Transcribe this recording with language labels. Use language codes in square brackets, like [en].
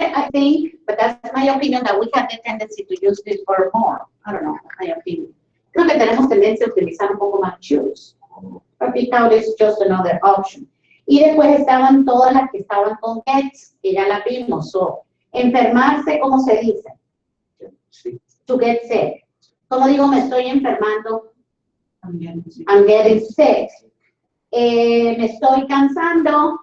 [en] think, but that's my opinion, that we have the tendency to use this word more. I don't know, my opinion. [es] Creo que tenemos tendencia a utilizar un poco más choose. [en] But because it's just another option. [es] Y después estaban todas las que estaban con gets, que ya las vimos. So, enfermarse, ¿cómo se dice? Sí. [en] To get sick. [es] ¿Cómo digo me estoy enfermando? [en] I'm getting sick. I'm getting sick. [es] Me estoy cansando.